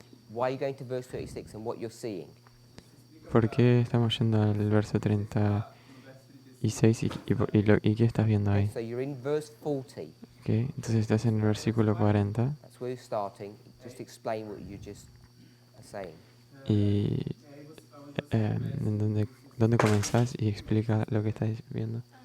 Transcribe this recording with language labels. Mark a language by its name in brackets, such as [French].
[English] why you're going to verse 36 and what you're seeing. [Spanish] por qué estamos yendo al verso 36 y qué estás viendo ahí. [English] So you're in verse 40. Okay. [Spanish] Entonces estás en el versículo 40 [English] That's where you're starting. Just explain what you just are saying. [Spanish] y en donde comenzás y explica lo que estás viendo.